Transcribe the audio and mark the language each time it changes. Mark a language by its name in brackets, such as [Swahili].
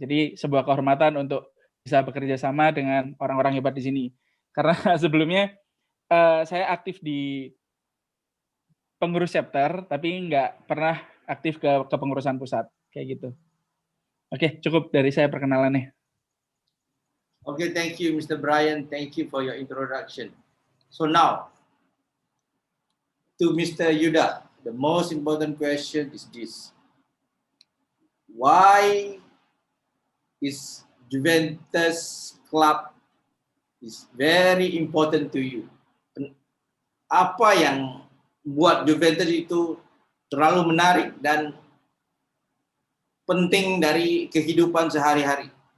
[Indonesian] Jadi sebuah kehormatan untuk bisa bekerja sama dengan orang-orang hebat di sini. Karena sebelumnya saya aktif di pengurus chapter tapi nggak pernah aktif ke kepengurusan pusat kayak gitu. Oke, cukup dari saya perkenalannya. [English] Okay, thank you, Mr. Brian. Thank you for your introduction. So now, to Mr. Yuda, the most important question is this. Why is Juventus Club is very important to you? [Indonesian] Apa yang buat Juventus itu terlalu menarik dan penting dari kehidupan sehari-hari?